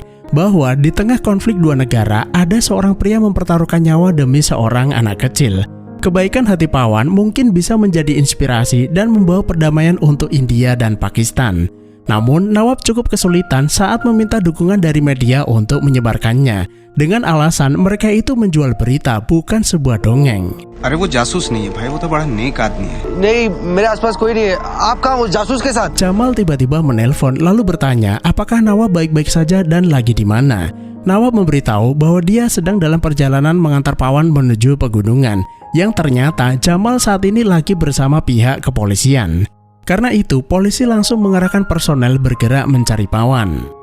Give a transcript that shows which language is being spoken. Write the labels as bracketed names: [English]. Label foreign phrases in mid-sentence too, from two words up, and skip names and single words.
[Indonesian] Bahwa di tengah konflik dua negara, ada seorang pria mempertaruhkan nyawa demi seorang anak kecil. Kebaikan hati Pawan mungkin bisa menjadi inspirasi dan membawa perdamaian untuk India dan Pakistan. Namun, Nawab cukup kesulitan saat meminta dukungan dari media untuk menyebarkannya. Dengan alasan mereka itu menjual berita, bukan sebuah dongeng. [Hindi] अरे वो जासूस नहीं है भाई, वो तो बड़ा नेक आदमी है। नहीं, मेरे आसपास कोई नहीं है। आप कहाँ हो जासूस के साथ? [Indonesian] Jamal tiba-tiba menelpon lalu bertanya apakah Nawab baik-baik saja dan lagi di mana. Nawab memberitahu bahwa dia sedang dalam perjalanan mengantar Pawan menuju pegunungan, yang ternyata Jamal saat ini lagi bersama pihak kepolisian. Karena itu, polisi langsung mengerahkan personel bergerak mencari Pawan.